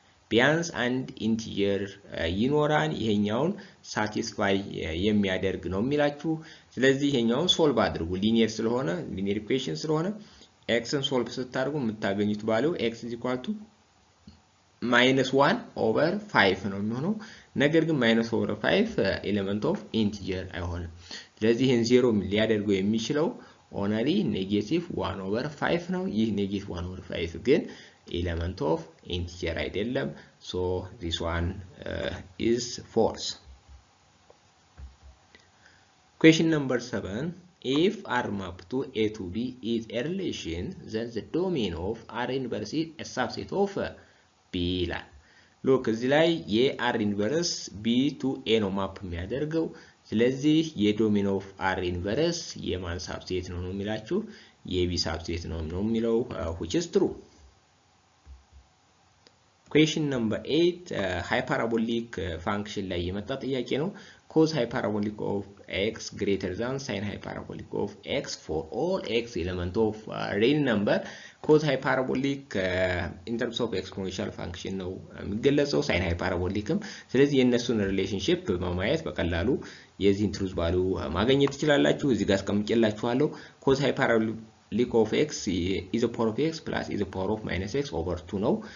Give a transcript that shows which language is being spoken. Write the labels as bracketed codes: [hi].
[am] ቢያንስ አንድ ኢንቲጀር ይኖራል ይሄኛውን ሳቲስፋይ የሚያደርግ ነው የሚላችሁ። ስለዚህ ይሄኛውን ሶልቭ አድርጉ። ሊኒየር ስለሆነ ሊኒየር ኢኩዌሽን ስለሆነ xን ሶልቭ ስታደርጉ የምታገኙት ቫልዩ x -1/5 ነው የሚሆነው። ነገር ግን -5 ኤሌመንት ኦፍ ኢንቲጀር አይሆንም። ስለዚህ ይህን 0 ሊያደርገው የሚችለው ኦንሊ -1/5 ነው። ይህ -1/5 ግን ኤሌመንት ኦፍ ኢንቲጀር አይደለም። ሶ [en] this one is false. Question number 7. If R map to A to B is a relation, then the domain of R inverse is a subset of B [am] ይላል። ሎክ እዚህ ላይ የአር ኢንቨርስ B to A ነው ማፕ የሚያደርገው። ስለዚህ የዶሜን ኦፍ R ኢንቨርስ የማን ሳብሴት ነው የሚላችሁ? የቢ ሳብሴት ነው የሚለው [en] which is true. Question number 8. [am] ሃይፓራቦሊክ ፋንክሽን ላይ የመጣ ጥያቄ ነው። [en] cos hyperbolic of x greater than sin hyperbolic of x for all x element of real number. cos hyperbolic in terms of exponential function [am] ነው የሚገለጸው፣ sin hyperbolicም። ስለዚህ የነሱን ሪሌሽንሺፕ በማየት በቀላሉ የዚህን ትሩዝ ቫልዩ ማግኘት ትችላላችሁ። እዚህ ጋር አስቀምጬላችኋለሁ። [en] cos hyperbolic of x is a power of x plus is a power of minus x over 2 [am] ነው።